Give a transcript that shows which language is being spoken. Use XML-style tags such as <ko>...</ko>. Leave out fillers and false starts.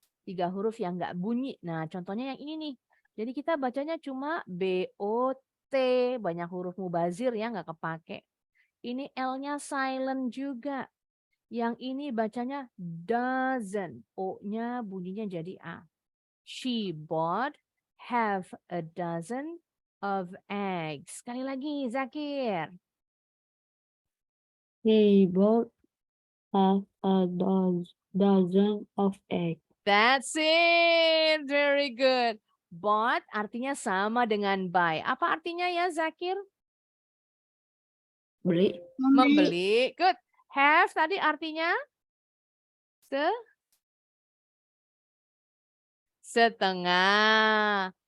<id>3 huruf yang nggak bunyi. Nah, contohnya yang ini nih. Jadi kita bacanya cuma BOT. Banyak huruf mubazir ya nggak kepake. Ini L-nya silent juga. Yang ini bacanya dozen. O-nya bunyinya jadi A.</id> <en>She bought half a dozen of eggs.</en> <id>Sekali lagi, Zakir.</id> <en>He bought half a dozen of eggs. That's it. Very good.</en> <id>Bought artinya sama dengan buy. Apa artinya ya, Zakir? Beli. Membeli. Good. Have tadi artinya setengah.</id>